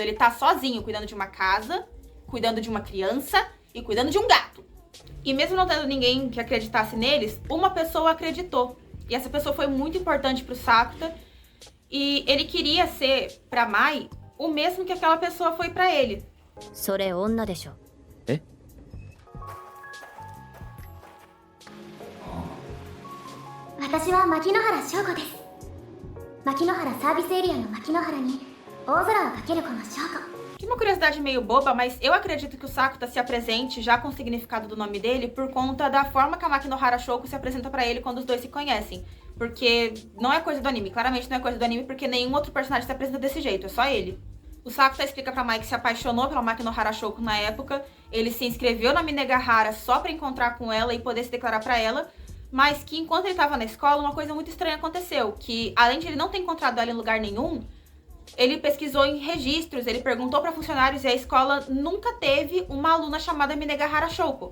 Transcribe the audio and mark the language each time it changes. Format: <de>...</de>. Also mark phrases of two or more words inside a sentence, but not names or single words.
<pt>Ele tá sozinho, cuidando de uma casa, cuidando de uma criança e cuidando de um gato. E mesmo não tendo ninguém que acreditasse neles, uma pessoa acreditou. E essa pessoa foi muito importante pro Sakuta. E ele queria ser, pra Mai, o mesmo que aquela pessoa foi pra ele.</pt> <ja>それ女でしょ。え私は牧之原翔子です。牧之原サービスエリアの牧之原に大空をかける子の翔子。</ja> <pt>Que uma curiosidade meio boba, mas eu acredito que o Sakuta se apresente já com o significado do nome dele por conta da forma que a Makinohara Shouko se apresenta pra ele quando os dois se conhecem. Porque não é coisa do anime, claramente não é coisa do anime, porque nenhum outro personagem se apresenta desse jeito, é só ele. O Sakuta explica pra Mai que se apaixonou pela Makinohara Shouko na época, ele se inscreveu na Minegahara só pra encontrar com ela e poder se declarar pra ela, mas que enquanto ele tava na escola, uma coisa muito estranha aconteceu, que além de ele não ter encontrado ela em lugar nenhum, ele pesquisou em registros, ele perguntou pra funcionários e a escola nunca teve uma aluna chamada Minegahara Shouko.</pt>